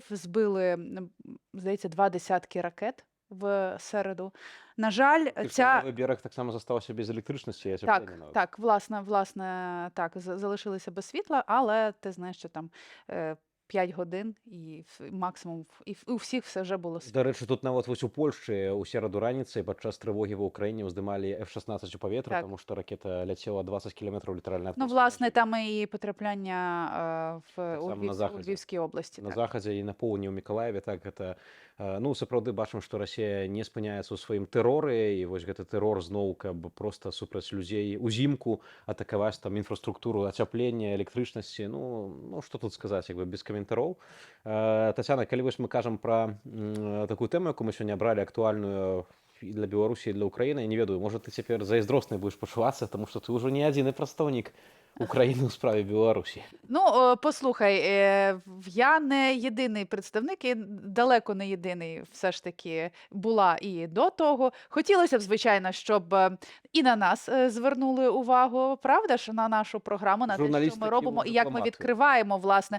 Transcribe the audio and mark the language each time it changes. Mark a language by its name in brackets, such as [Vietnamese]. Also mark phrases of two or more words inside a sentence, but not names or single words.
[Ukrainian] Збили, здається, 2 десятки ракет в середу. На жаль, Левий берег так само застався без електричності. Так, власне, так, залишилися без світла, але ти знаєш, що там 5 годин і максимум, і у всіх все вже було світло. [Belarusian] До речі, тут нават вось у Польшчы у сераду раніцай падчас трывогі ва Ўкраіне ўздымалі F-16 у паветра, таму што ракета ляцела 20 кілометраў літаральна ад [Ukrainian] Ну, власне, там і потрапляння у Львівській області. [Belarusian] На захадзе і на поўдні ў Мікалаеве, так, гэта, ну, сапраўды бачым, што Расія не спыняецца ў сваім тэроры, і вось гэты тэрор зноў, каб проста супраць людзей узімку атакаваць там інфраструктуру ацяплення, электрычнасці, ну, што тут сказаць, як бы без каментароў. Тацяна, калі вось мы кажам пра такую тэму, якую мы сёння абралі, актуальную і для Беларусі, і для Украіны, я не ведаю, можа, ты цяпер зайздроснай будзеш пачувацца, таму што ты ўжо не адзіны прадстаўнік [Ukrainian] України у справі Білорусі. Ну, послухай, я не єдиний представник, і далеко не єдиний все ж таки була і до того. Хотілося б, звичайно, щоб і на нас звернули увагу, правда ж, на нашу програму, на те, що ми робимо і як ми відкриваємо, власне.